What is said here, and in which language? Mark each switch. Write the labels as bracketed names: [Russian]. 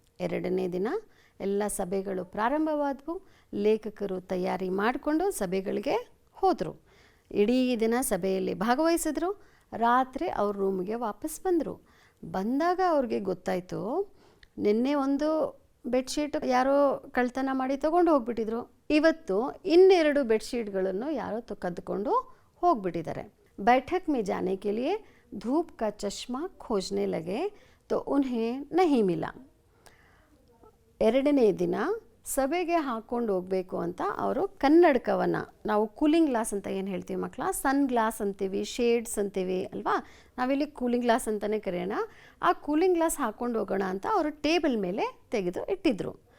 [Kannada] ಎರಡನೇ ದಿನ ಎಲ್ಲ ಸಭೆಗಳು ಪ್ರಾರಂಭವಾದವು. ಲೇಖಕರು ತಯಾರಿ ಮಾಡಿಕೊಂಡು ಸಭೆಗಳಿಗೆ ಹೋದರು. ಇಡೀ ದಿನ ಸಭೆಯಲ್ಲಿ ಭಾಗವಹಿಸಿದ್ರು. ರಾತ್ರಿ ಅವ್ರ ರೂಮ್ಗೆ ವಾಪಸ್ ಬಂದರು. ಬಂದಾಗ ಅವ್ರಿಗೆ ಗೊತ್ತಾಯಿತು, ನಿನ್ನೆ ಒಂದು ಬೆಡ್ಶೀಟ್ ಯಾರೋ ಕಳ್ತನ ಮಾಡಿ ತೊಗೊಂಡು ಹೋಗ್ಬಿಟ್ಟಿದ್ರು, ಇವತ್ತು ಇನ್ನೆರಡು ಬೆಡ್ಶೀಟ್ಗಳನ್ನು ಯಾರೋ ಕದ್ದುಕೊಂಡು ಹೋಗ್ಬಿಟ್ಟಿದ್ದಾರೆ. [Hindi] बैठक में जाने के लिए धूप का चश्मा खोजने लगे तो उन्हें नहीं मिला. [Kannada] ಎರಡನೇ ದಿನ ಸಭೆಗೆ ಹಾಕ್ಕೊಂಡು ಹೋಗಬೇಕು ಅಂತ ಅವರು ಕನ್ನಡಕವನ್ನು, ನಾವು ಕೂಲಿಂಗ್ ಗ್ಲಾಸ್ ಅಂತ ಏನು ಹೇಳ್ತೀವಿ ಮಕ್ಕಳ, ಸನ್ ಗ್ಲಾಸ್ ಅಂತೀವಿ, ಶೇಡ್ಸ್ ಅಂತೀವಿ ಅಲ್ವಾ, ನಾವಿಲ್ಲಿ ಕೂಲಿಂಗ್ ಗ್ಲಾಸ್ ಅಂತಲೇ ಕರೆಯೋಣ. ಆ ಕೂಲಿಂಗ್ ಗ್ಲಾಸ್ ಹಾಕ್ಕೊಂಡು ಹೋಗೋಣ ಅಂತ ಅವರು ಟೇಬಲ್ ಮೇಲೆ ತೆಗೆದು ಇಟ್ಟಿದ್ರು.